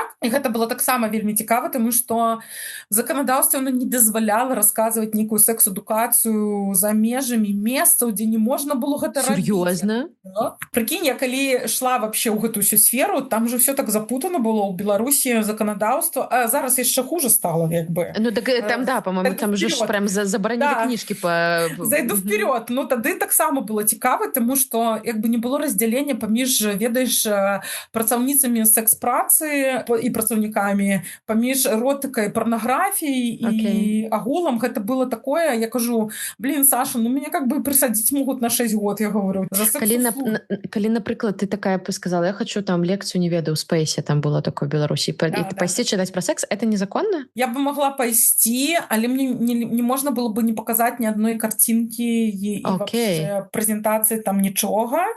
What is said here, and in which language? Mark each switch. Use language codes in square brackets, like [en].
[be] І гэта было таксама вельмі цікава, тому што заканадаўства не дазваляла расказваць нейкую секс-адукацыю за межамі месцаў, дзе не можна было гэта рабіць. Сур'ёзна? Прыкінь, я калі шла [ru] вообще [be] ў гэтую всю сферу, там же [ru] все так запутано [be] было ў Беларусі заканадаўства, а зараз яшчэ [ru] хуже стало, [be] як бы. Ну так там, да, по-моему, там же прям забаранілі кніжкі по... [ru] Зайду вперед. [be] Ну тады таксама было цікава, тому што як бы не было раздзялення паміж, ведаеш, працаўніцамі секс-працы і працаўнікамі, паміж эротыкай, парнаграфіяй і агулам. Гэта было такое, я кажу, [ru] блин, Саша, ну меня как бы присадить могут на 6 год, я говорю. [be] Калі, напрыклад, ты такая сказала, я хочу там лекцию, не ведаю, у Спейсе, там было такое в Беларусі, [ru] и пойти читать про секс, это незаконно? Я бы могла пойти, але мне не можно было бы не показать ни одной картинки и вообще презентации там нічога.